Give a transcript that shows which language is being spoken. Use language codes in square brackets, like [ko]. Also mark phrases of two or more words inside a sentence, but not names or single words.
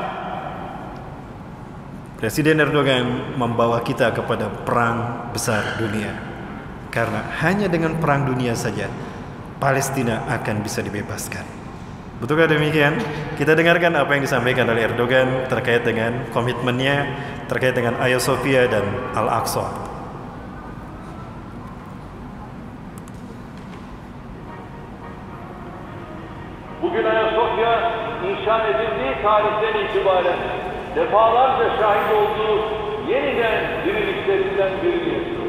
[id] Presiden Erdogan membawa kita kepada perang besar dunia. Karena hanya dengan perang dunia saja Palestina akan bisa dibebaskan. Betulkah demikian? Kita dengarkan apa yang disampaikan oleh Erdogan terkait dengan komitmennya, terkait dengan Hagia Sophia dan Al-Aqsa. [tr] Bugün Ayasofya inşa edildiği tarihten itibaren defalarca şahit olduğu yeniden diriliklerinden birini yaşıyor.